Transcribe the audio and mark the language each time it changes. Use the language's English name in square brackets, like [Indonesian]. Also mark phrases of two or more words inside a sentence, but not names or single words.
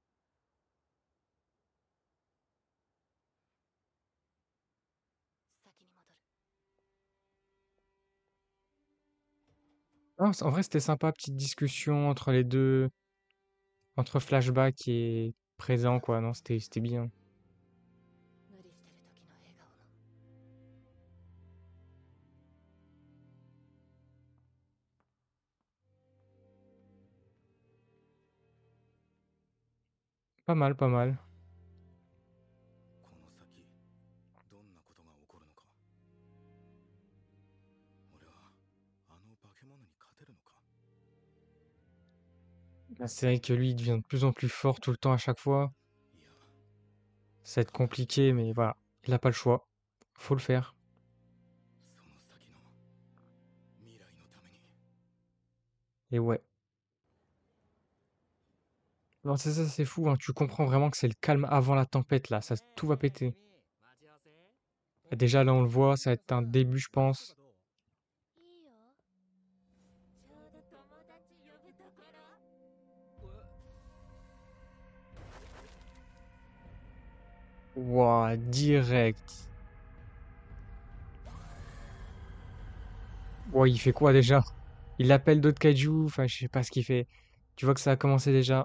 [Japanese] 先に戻る。 [French] Non, en vrai, c'était sympa, petite discussion entre les deux, entre flashback et présent, quoi. Non, c'était bien. [Japanese] 無理してる時の笑顔も。 [French] Pas mal, pas mal. [Japanese] この先、どんなことが起こるのか。俺はあの化け物に勝てるのか。 [French] Là, c'est vrai que lui, il devient de plus en plus fort tout le temps à chaque fois. [Japanese] いや、 [French] Ça va être compliqué, mais voilà. Il a pas le choix. Faut le faire. [Japanese] その先の未来のために。 [French] Et ouais. Non, c'est ça, c'est fou, hein. Tu comprends vraiment que c'est le calme avant la tempête, là. Ça, tout va péter. Et déjà, là, on le voit, ça va être un début, je pense. [Japanese] いいよ。ちょうど友達呼ぶところ。 [French] Ouah, direct. Ouais, il fait quoi déjà? Il appelle d'autres kaiju, enfin, je sais pas ce qu'il fait. Tu vois que ça a commencé déjà.